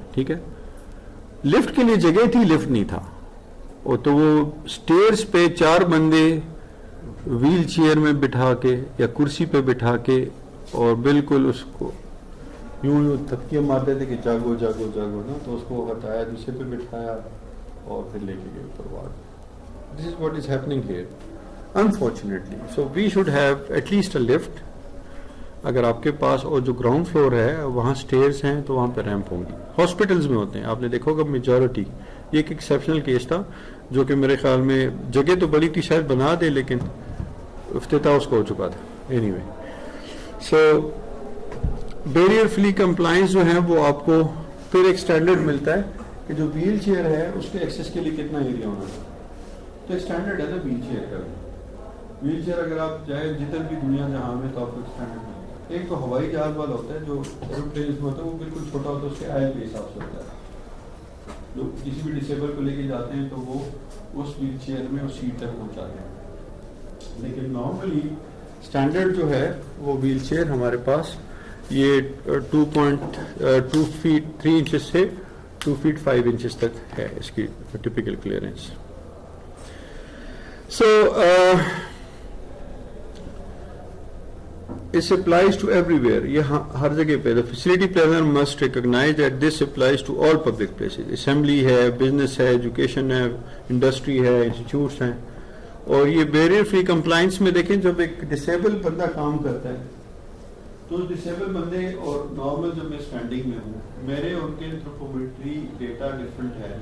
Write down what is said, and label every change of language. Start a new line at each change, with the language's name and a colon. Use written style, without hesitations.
Urdu: ٹھیک ہے, لفٹ کے لیے جگہ تھی, لفٹ نہیں تھا. اور تو وہ اسٹیئرس پہ 4 بندے ویل چیئر میں بٹھا کے یا کرسی پہ بٹھا کے, اور بالکل اس کو یوں تھپکیاں مارتے تھے کہ جاگو جاگو جاگو نا. تو اس کو ہٹایا, دوسرے پہ بٹھایا اور پھر لے کے گئے اوپر ward.
English: This is what is happening here, unfortunately. So we should have at least a lift.
Urdu: اگر آپ کے پاس, اور جو گراؤنڈ فلور ہے وہاں سٹیئرز ہیں تو وہاں پہ ریمپ ہوں گی. ہاسپٹلز میں ہوتے ہیں, آپ نے دیکھا ہوگا میجورٹی. یہ ایک ایکسیپشنل کیس تھا جو کہ میرے خیال میں جگہ تو بڑی تھی, شاید بنا دے, لیکن افتتاح اس کو ہو چکا تھا. اینی وے, سو بیریئر فری کمپلائنس جو ہے وہ آپ کو پھر ایک اسٹینڈرڈ ملتا ہے کہ جو ویل چیئر ہے اس کے ایکسیس کے لیے کتنا ایریا ہونا چاہیے. تو ایک اسٹینڈرڈ ہے نا ویل چیئر کا. ویل چیئر اگر آپ جائیں جدھر بھی دنیا جہاں میں, تو آپ کو اسٹینڈرڈ ملے گا. ایک تو ہوائی جہاز والا ہوتا ہے جو ایروپلینس میں ہوتا ہے, وہ بالکل چھوٹا ہوتا ہے, اس کے آئل کے حساب سے ہوتا ہے. جو کسی بھی ڈسیبل کو لے کے جاتے ہیں تو وہ اس ویل چیئر میں اس سیٹ تک پہنچاتے ہیں. لیکن نارملی اسٹینڈرڈ جو ہے وہ ویل چیئر ہمارے پاس یہ 2.2 feet 3 inches سے 2 feet 5 inches تک ہے اس کی typical clearance.
English: So this applies to everywhere.
Urdu: یہ ہر جگہ پہ.
English: The facility planner must recognize that this applies to all public places.
Urdu: Assembly ہے, business ہے, education ہے, industry ہے, institutes ہیں. اور یہ بیریئر فری کمپلائنس میں دیکھیں, جب ایک ڈسیبل بندہ کام کرتا ہے تو اس ڈسیبل بندے اور نارمل جب میں اسٹینڈنگ میں ہوں, میرے ان کے انتھروپومیٹری ڈیٹا ڈفرینٹ ہے.